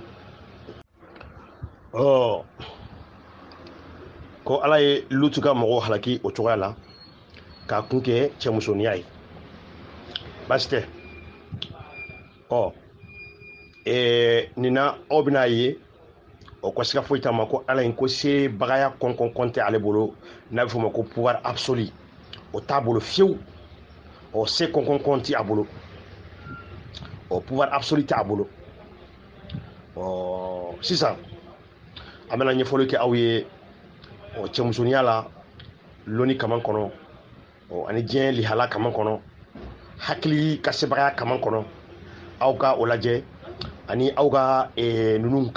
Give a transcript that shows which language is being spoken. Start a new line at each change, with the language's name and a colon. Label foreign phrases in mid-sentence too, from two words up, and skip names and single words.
Bambara: ko ala ye lutu ka mɔgɔw halaki o cogoya la k'a kun kɛ cɛmusoniya ye baasi tɛ nin na aw bɛna ye ko siga foyi t'a ma ko ala in ko sebagaya kɔnkɔn tɛ ale bolo n'a bɛ f'o ma ko
French: pouvoir absolu
Bambara: o t'a bolo fiyewu se kɔnkɔn tɛ a bolo
French: pouvoir absolu
Bambara: tɛ a bolo sisan an bɛna ɲɛfɔli kɛ aw ye cɛmusoniya la loni kaman kɔnɔ ani diɲɛ lihala kaman kɔnɔ hakili ka sebagaya kaman kɔnɔ aw ka o lajɛ ani aw ka ninnu